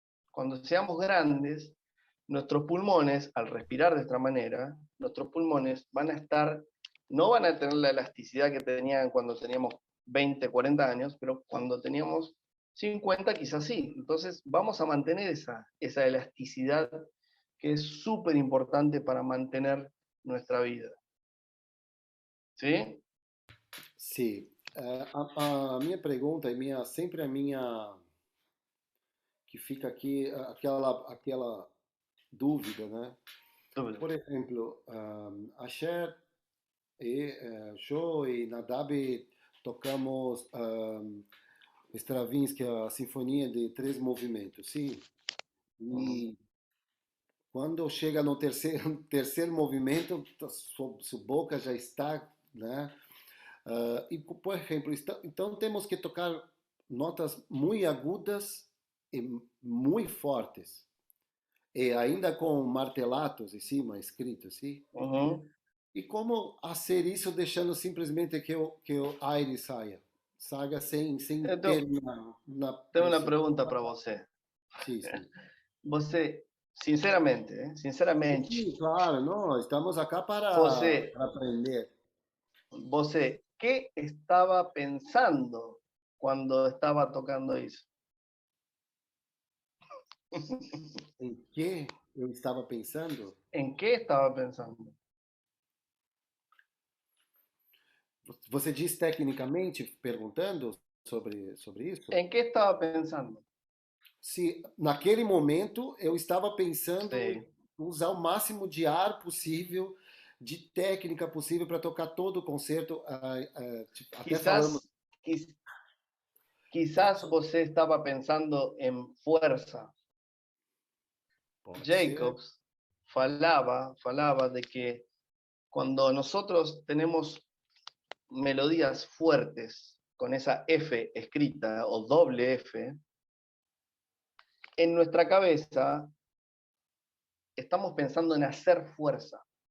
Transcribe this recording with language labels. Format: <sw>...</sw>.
<es>Cuando seamos grandes, nuestros pulmones, al respirar de esta manera, nuestros pulmones no van a tener la elasticidad que tenían cuando teníamos 20, 40 años, pero cuando teníamos 50 quizás sí. Entonces vamos a mantener esa elasticidad que es súper importante para mantener nuestra vida. ¿Sí?</es> <pt>Sim. A minha pergunta, sempre a minha, que fica aqui, aquela dúvida, né? Por exemplo, a Cher e eu e Nadab tocamos Stravinsky, a Sinfonia de Três Movimentos, sim. E quando chega no terceiro movimento, sua boca já está, né? E, por exemplo, então temos que tocar notas muito agudas e muito fortes. E ainda com martelatos em cima, escrito, sim? E como fazer isso deixando simplesmente que o</pt> <es>aire</es> <pt>saia sem ter uma</pt> <es>tengo una pregunta para</es> <pt>você. Sim, sim. Você, sinceramente, sinceramente. Sim, claro, não, estamos</pt> <es>acá</es> <pt>para aprender. Você,</pt> <es>¿qué estaba pensando cuando estaba tocando eso?</es> <pt>Em que eu estava pensando?</pt> <es>¿En qué estaba pensando?</es> <pt>Você diz tecnicamente, perguntando sobre isso?</pt> <es>¿En qué estaba pensando?</es> <pt>Se naquele momento eu estava pensando</pt> <es>Sí.</es> <pt>em usar o máximo de ar possível, de técnica possível para tocar todo o concerto. Até falamos.</pt> <es>Quizás</es> <pt>você</pt> <es>estaba pensando en fuerza. Jacobs falaba de que cuando nosotros tenemos melodías fuertes con esa F escrita o doble F, en nuestra cabeza estamos pensando en hacer fuerza.</es>